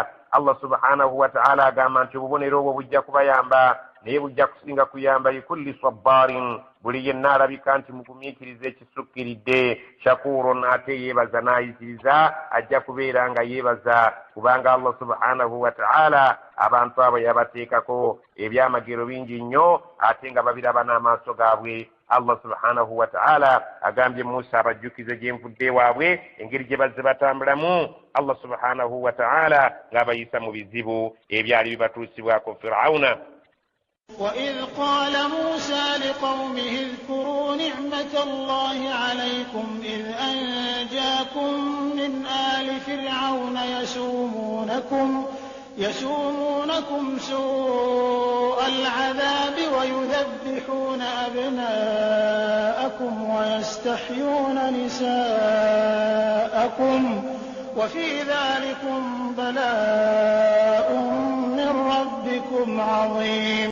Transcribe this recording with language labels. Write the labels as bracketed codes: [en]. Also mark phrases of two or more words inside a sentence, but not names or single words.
[ar] الله سبحانه وتعالى [lg] agamba nti obubonero obwo bujja kubayamba naye bujja kusinga kuyamba [ar] لكل صبار [lg] buli yenna alabika nti mugumiikiriza ekisukkiridde shakuron ate yeebaza n'ayitiriza ajja kubeera nga yeebaza kubanga [ar] الله سبحانه وتعالى [lg] abantu abo yabateekako ebyamagero bingi nnyo ate nga babiraba n'amaaso gaabwe. [ar] الله سبحانه وتعالى [lg] agambye Musa abajjukize gye nvudde waabwe engeri gye bazze batambulamu [ar] الله سبحانه وتعالى [lg] ng'abayisa mu bizibu ebyali bibatuusibwako Firawuna. [ar] وإذ قال موسى لقومه اذكروا نعمة الله عليكم إذ أنجاكم من آل فرعون يسومونكم سوء العذاب ويذبحون أبناءكم ويستحيون نساءكم وفي ذلكم بلاء من ربكم عظيم.